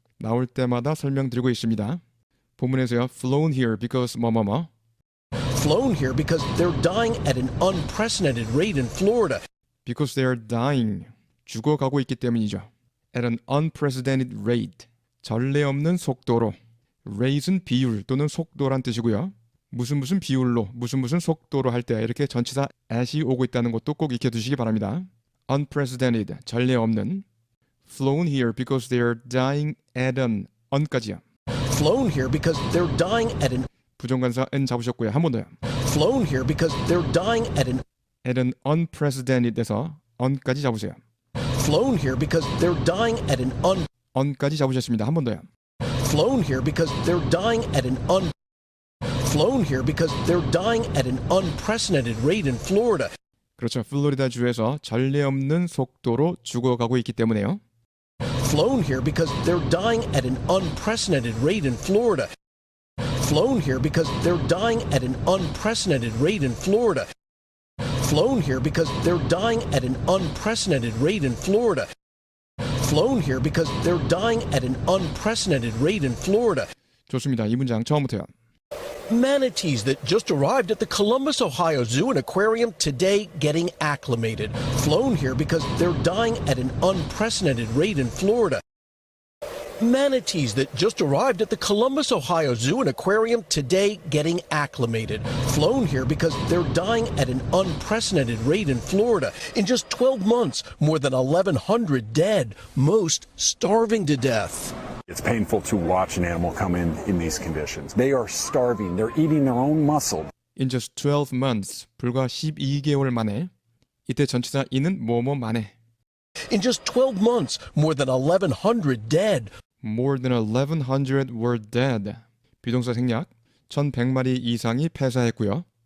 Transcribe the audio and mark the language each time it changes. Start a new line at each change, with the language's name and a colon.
Korean: 나올 때마다 설명드리고 있습니다. 본문에서요.
English: flown here because 뭐뭐뭐. Flown here because they're dying at an unprecedented rate in Florida. Because they are dying.
Korean: 죽어가고 있기 때문이죠.
English: At an unprecedented rate.
Korean: 전례 없는 속도로. rate은 비율 또는 속도란 뜻이고요. 무슨 비율로, 무슨 속도로 할 때 이렇게 전치사 at이 오고 있다는 것도 꼭 익혀두시기 바랍니다. Unprecedented, 전례 없는.
English: Flown here because they are dying at an, on까지요. Flown here because they're dying at an
Korean: 부정관사 n 잡으셨고요. 한 번 더요.
English: Flown here because they're dying at an unprecedented에서
Korean: on까지 잡으세요.
English: Flown here because they're dying at an
Korean: on까지 잡으셨습니다. 한 번 더요.
English: Flown here because they're dying at an Flown here because they're dying at an unprecedented rate in Florida.
Korean: 그렇죠. 플로리다 주에서 전례 없는 속도로 죽어가고 있기 때문에요.
English: Flown here because they're dying at an unprecedented rate in Florida. Flown here because they're dying at an unprecedented rate in Florida. Flown here because they're dying at an unprecedented rate in Florida. Flown here because they're dying at an unprecedented rate in Florida.
Korean: 좋습니다. 이 문장 처음부터요.
English: Manatees that just arrived at the Columbus, Ohio Zoo and Aquarium today getting acclimated. Flown here because they're dying at an unprecedented rate in Florida. Manatees that just arrived at the Columbus, Ohio Zoo and Aquarium today getting acclimated. Flown here because they're dying at an unprecedented rate in Florida. In just 12 months, more than 1,100 dead, most starving to death. It's painful to watch an animal come in these conditions. They are starving. They're eating their own muscle. In just 12 months,
Korean: 불과 12개월 만에 이때 전치사 in은 뭐뭐 만에
English: In just 12 months, more than 1,100 dead. More than 1,100 were dead.
Korean: 비동사 생략 1,100마리 이상이 폐사했고요.